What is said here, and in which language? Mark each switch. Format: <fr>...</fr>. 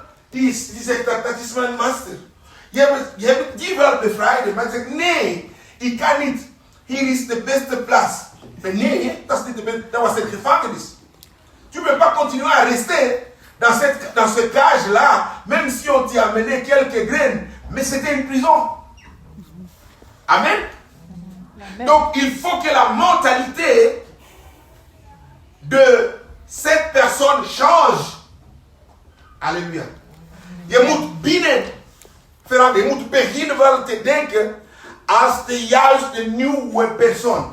<nl>Die zegt dat is mijn master. Je hebt die wel bevrijden, maar zegt nee, ik kan niet. Hier is de beste plaats. Maar nee, dat was een gevangenis.</nl> <fr>Tu ne peux pas continuer à rester dans ce cage-là, même si on t'y a amené quelques graines, mais c'était une prison. Amen. Donc il faut que la mentalité de cette personne change. Alléluia.</fr> <nl>Je moet binnen veranderen. Je moet beginnen wel te denken als de juiste nieuwe persoon.</nl>